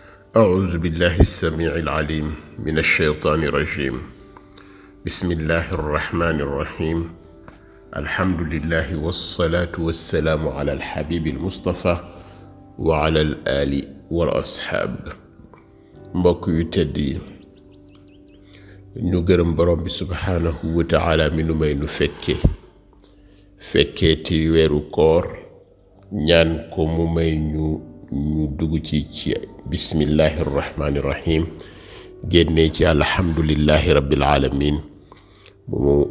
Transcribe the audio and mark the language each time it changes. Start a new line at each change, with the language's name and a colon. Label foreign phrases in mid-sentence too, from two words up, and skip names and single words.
Arabic: أعوذ بالله السميع العليم من الشيطان الرجيم. بسم الله الرحمن الرحيم. الحمد لله والصلاة والسلام على الحبيب المصطفى وعلى الآل والأصحاب.
Wolof: mbokk yu tedd yi ñu gërëm borom bi
Arabic: سبحانه وتعالى
Wolof: mi nu may nu fekkee ti weeru koor ñaan ko mu may ñu dugg ci
Arabic: بسم الله الرحمن الرحيم
Wolof: génnee ci
Arabic: الحمد لله رب العالمين
Wolof: mu